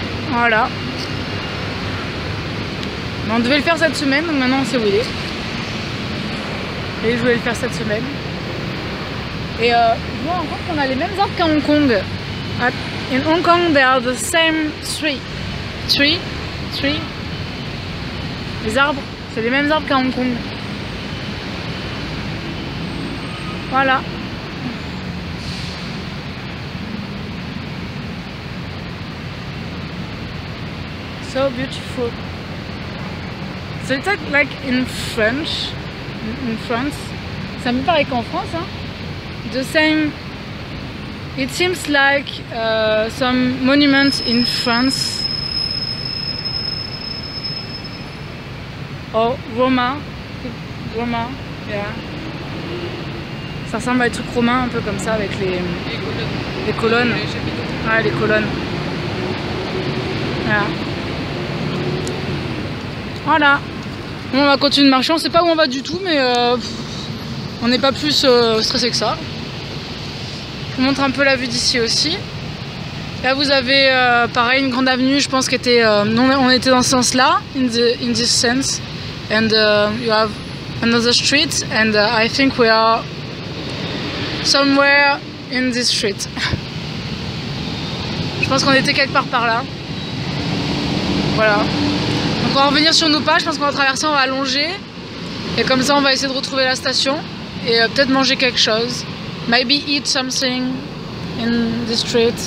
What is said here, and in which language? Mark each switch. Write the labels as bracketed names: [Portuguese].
[French] Voilà. On devait le faire cette semaine, donc maintenant on sait où il est. Et je voulais le faire cette semaine. Et je vois en compte qu'on a les mêmes arbres qu'à Hong Kong. [English] In Hong Kong, they are the same tree. [French] Les arbres, c'est les mêmes arbres qu'à Hong Kong. Voilà. [English] So beautiful. So it's like in French. In France. [French] Ça me paraît qu'en France, hein. [English] The same. It seems like some monuments in France. Oh, Roma, yeah. [French] Ça ressemble à des trucs romains un peu comme ça avec les colonnes. Ouais, les colonnes. Voilà. Voilà. Bon, on va continuer de marcher. On sait pas où on va du tout, mais on n'est pas plus stressé que ça. Je vous montre un peu la vue d'ici aussi. Là, vous avez pareil une grande avenue. Je pense qu'était on était dans ce sens-là, [English] in this sense. And you have another street, and I think we are somewhere in this street. [French] Je pense qu'on était quelque part par là. Voilà. Donc on va revenir sur nos pas. Je pense qu'on va traverser, on va allonger. Et comme ça, on va essayer de retrouver la station et peut-être manger quelque chose. [English] Maybe eat something in the street.